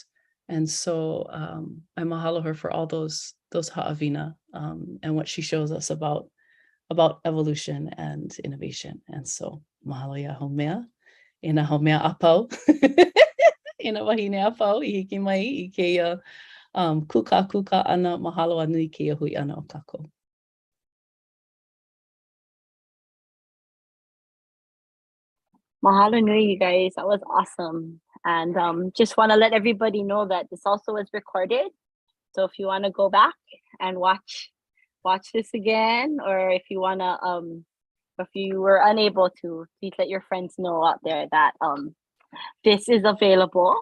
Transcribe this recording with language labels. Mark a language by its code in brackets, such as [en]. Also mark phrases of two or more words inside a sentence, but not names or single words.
[en] And so I mahalo her for all those ha'awina, and what she shows us about evolution and innovation. And so [haw] mahalo ya haumea, ina haumea apau, ina wahine apau, I hiki mai I keia kūkākūkā ana, mahalo anui keia hui ana o kākou. Mahalo nui, [en] you guys. That was awesome. And just want to let everybody know that this also was recorded. So if you want to go back and watch this again, or if you want to, if you were unable to, please let your friends know out there that this is available.